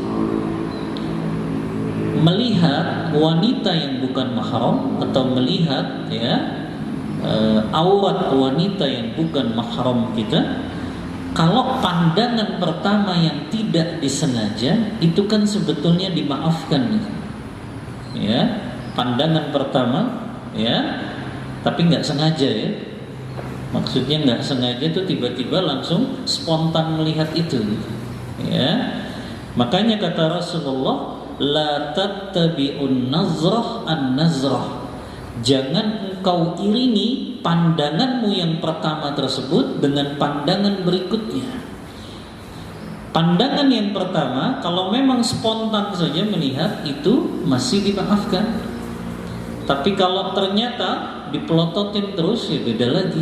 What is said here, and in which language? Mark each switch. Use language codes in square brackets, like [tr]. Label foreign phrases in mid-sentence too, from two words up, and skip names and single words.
[id] Melihat wanita yang bukan mahram atau melihat aurat wanita yang bukan mahram kita, kalau pandangan pertama yang tidak disengaja itu kan sebetulnya dimaafkan ya, pandangan pertama tapi nggak sengaja ya, maksudnya nggak sengaja itu tiba-tiba langsung spontan melihat itu ya. Makanya kata Rasulullah, [ar] لا تتبع النظرة النظرة, [id] jangan engkau iringi pandanganmu yang pertama tersebut dengan pandangan berikutnya. Pandangan yang pertama kalau memang spontan saja melihat itu masih dimaafkan. Tapi kalau ternyata dipelototin terus ya beda lagi.